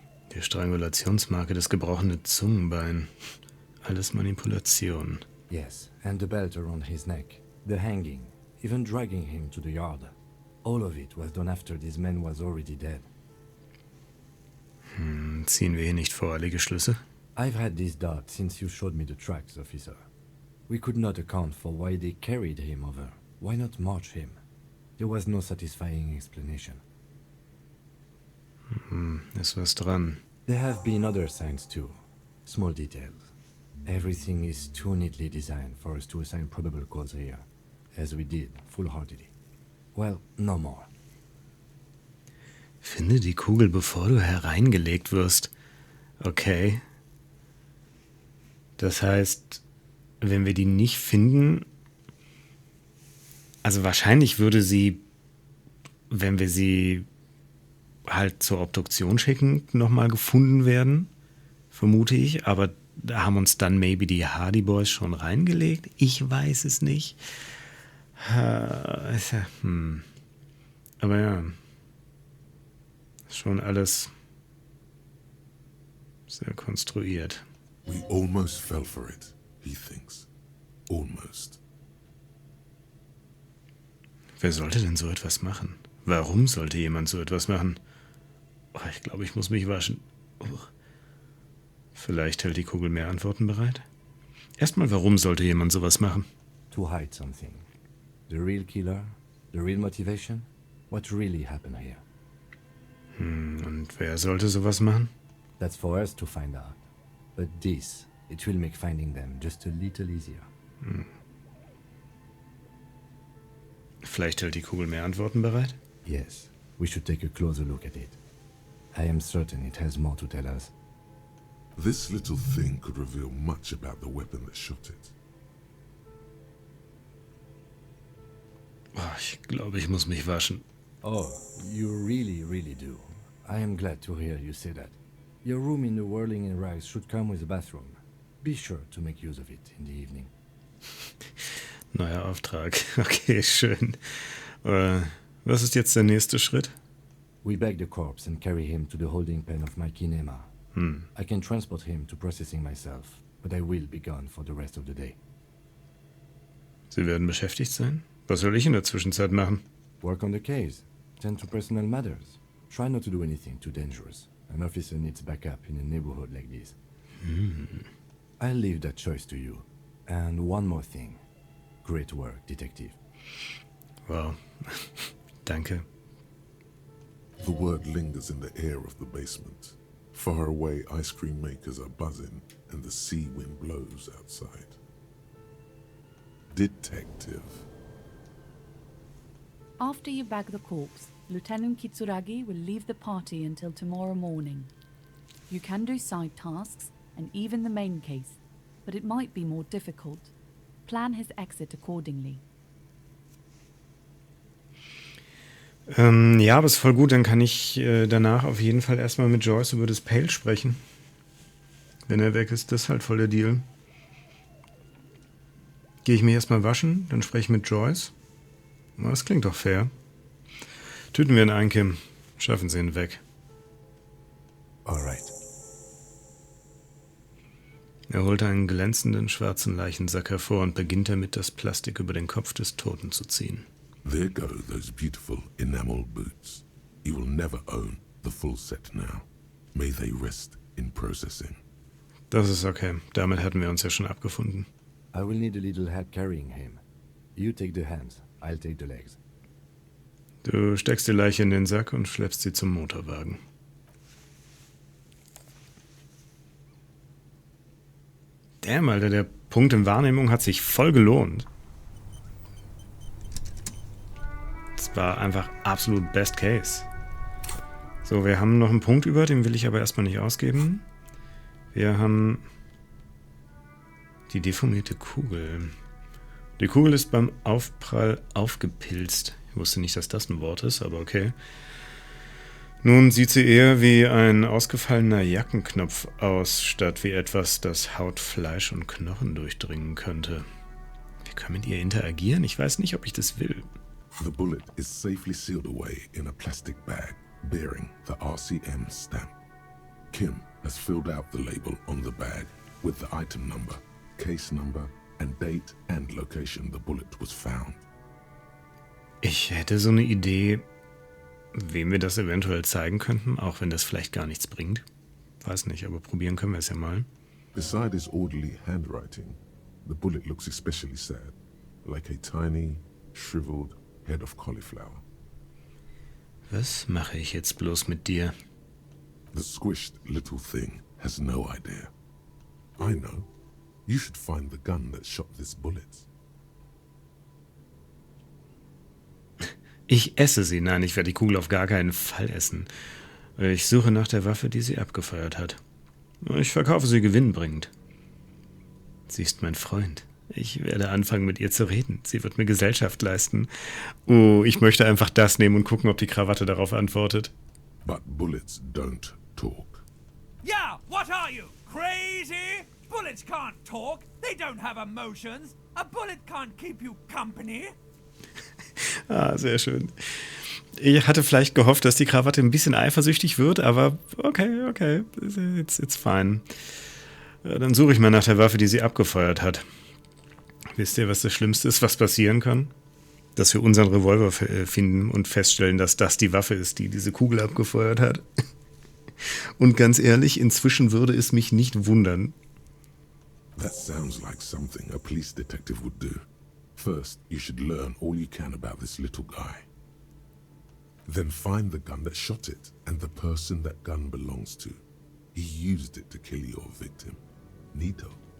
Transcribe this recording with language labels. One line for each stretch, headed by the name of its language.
German: Die Strangulationsmarke, das gebrochene Zungenbein. Alles Manipulation.
English: Yes, and the belt around his neck. The hanging. Even dragging him to the yard. All of it was done after this man was already dead.
German: Ziehen wir hier nicht voreilige Schlüsse?
English: I've had this doubt since you showed me the tracks, officer. We could not account for why they carried him over. Why not march him? There was no satisfying explanation.
German: Ist was dran.
English: There have been other signs too. Small details. Everything is too neatly designed for us to assign probable cause here, as we did, full-heartedly. Well, no more.
German: Finde die Kugel, bevor du hereingelegt wirst. Okay. Das heißt, wenn wir die nicht finden, also wahrscheinlich würde sie, wenn wir sie halt zur Obduktion schicken, nochmal gefunden werden, vermute ich, aber da haben uns dann
English: maybe
German: die Hardy Boys schon reingelegt. Ich weiß es nicht. Aber ja, ist schon alles sehr konstruiert.
English: We almost fell for it, he thinks. Almost.
German: Wer sollte denn so etwas machen? Warum sollte jemand so etwas machen? Oh, ich glaube, ich muss mich waschen. Vielleicht hält die Kugel mehr Antworten bereit. Erstmal, warum sollte jemand sowas machen?
English: To hide something. The real killer? The real motivation? What really happened here?
German: Und wer sollte sowas machen?
English: That's for us to find out. But this It will make finding them just a little easier.
German: Vielleicht hält die Kugel mehr Antworten bereit?
English: Yes, we should take a closer look at it. I am certain it has more to tell us. This little thing could reveal much about the weapon that shot it.
German: Oh, ich glaube, ich muss mich waschen.
English: Oh, you really, really do. I am glad to hear you say that. Your room in the Whirling in Rags should come with a bathroom. Be sure to make use of it in the evening.
German: Neuer Auftrag. Okay, schön. Was ist jetzt der nächste Schritt?
English: We bag the corpse and carry him to the holding pen of my kinema. I can transport him to processing myself, but I will be gone for the rest of the day.
German: Sie werden beschäftigt sein? Was soll ich in der Zwischenzeit machen?
English: Work on the case. Tend to personal matters. Try not to do anything too dangerous. An officer needs backup in a neighborhood like this. I'll leave that choice to you. And one more thing. Great work, detective.
German: Wow. Danke.
English: The word lingers in the air of the basement. Far away, ice cream makers are buzzing, and the sea wind blows outside. Detective. After you bag the corpse, Lieutenant Kitsuragi will leave the party until tomorrow morning. You can do side tasks and even the main case, but it might be more difficult. Plan his exit accordingly.
German: Ja, aber ist voll gut. Dann kann ich danach auf jeden Fall erstmal mit Joyce über das Pale sprechen. Wenn er weg ist, das ist halt voll der Deal. Gehe ich mich erstmal waschen, dann spreche ich mit Joyce. Das klingt doch fair. Töten wir ihn ein, Kim. Schaffen Sie ihn weg.
English: Alright.
German: Er holt einen glänzenden schwarzen Leichensack hervor und beginnt damit, das Plastik über den Kopf des Toten zu ziehen.
English: There go those beautiful enamel boots. You will never own the full set now. May they rest in processing.
German: Das ist okay. Damit hatten wir uns ja schon abgefunden.
English: I will need a little help carrying him. You take the hands, I'll take the legs.
German: Du steckst die Leiche in den Sack und schleppst sie zum Motorwagen. Damn, Alter, der Punkt in Wahrnehmung hat sich voll gelohnt. Das war einfach absolut best case. So, wir haben noch einen Punkt über, den will ich aber erstmal nicht ausgeben. Wir haben die deformierte Kugel. Die Kugel ist beim Aufprall aufgepilzt. Ich wusste nicht, dass das ein Wort ist, aber okay. Nun sieht sie eher wie ein ausgefallener Jackenknopf aus, statt wie etwas, das Haut, Fleisch und Knochen durchdringen könnte. Wir können mit ihr interagieren? Ich weiß nicht, ob ich das will.
English: The bullet is safely sealed away in a plastic bag bearing the RCM stamp. Kim has filled out the label on the bag with the item number, case number, and date and location the bullet was found.
German: Ich hätte so eine Idee, wem wir das eventuell zeigen könnten, auch wenn das vielleicht gar nichts bringt. Weiß nicht, aber probieren können wir es ja mal.
English: Beside his orderly handwriting, the bullet looks especially sad, like a tiny, shriveled head of cauliflower.
German: Was mache ich jetzt bloß mit dir?
English: The squished little thing has no idea. I know. You should find the gun that shot this bullet.
German: Ich esse sie. Nein, ich werde die Kugel auf gar keinen Fall essen. Ich suche nach der Waffe, die sie abgefeuert hat. Ich verkaufe sie gewinnbringend. Sie ist mein Freund. Ich werde anfangen, mit ihr zu reden. Sie wird mir Gesellschaft leisten. Oh, ich möchte einfach das nehmen und gucken, ob die Krawatte darauf antwortet.
English: But bullets don't talk. Yeah, what are you, crazy? Bullets can't talk. They don't have emotions. A bullet can't keep you company.
German: Ah, sehr schön. Ich hatte vielleicht gehofft, dass die Krawatte ein bisschen eifersüchtig wird, aber okay,
English: it's fine.
German: Dann suche ich mal nach der Waffe, die sie abgefeuert hat. Wisst ihr, was das Schlimmste ist, was passieren kann? Dass wir unseren Revolver finden und feststellen, dass das die Waffe ist, die diese Kugel abgefeuert hat. Und ganz ehrlich, inzwischen würde es mich nicht wundern.
English: That sounds like something a police detective would do. First, you should learn all you can about this little guy. Then find the gun that shot it and the person that gun belongs to. He used it to kill your victim. Neato.